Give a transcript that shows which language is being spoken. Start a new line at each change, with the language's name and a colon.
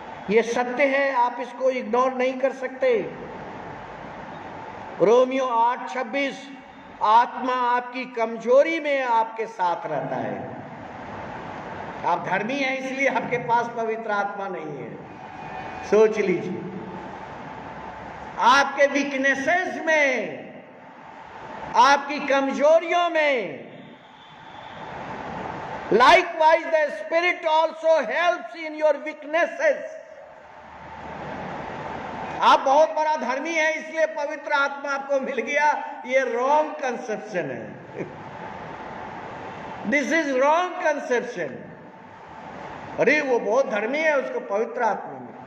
Hindi: ये सत्य है, आप इसको इग्नोर नहीं कर सकते। रोमियो 8:26, आत्मा आपकी कमजोरी में आपके साथ रहता है। आप धर्मी हैं इसलिए आपके पास पवित्र आत्मा नहीं है, सोच लीजिए। आपके वीकनेसेस में, आपकी कमजोरियों में,
English: likewise the Spirit also helps in your weaknesses.
Hindi: आप बहुत बड़ा धर्मी है इसलिए पवित्र आत्मा आपको मिल गया, ये रॉन्ग कंसेप्शन है।
English: This is wrong conception.
Hindi: अरे वो बहुत धर्मी है, उसको पवित्र आत्मा मिल।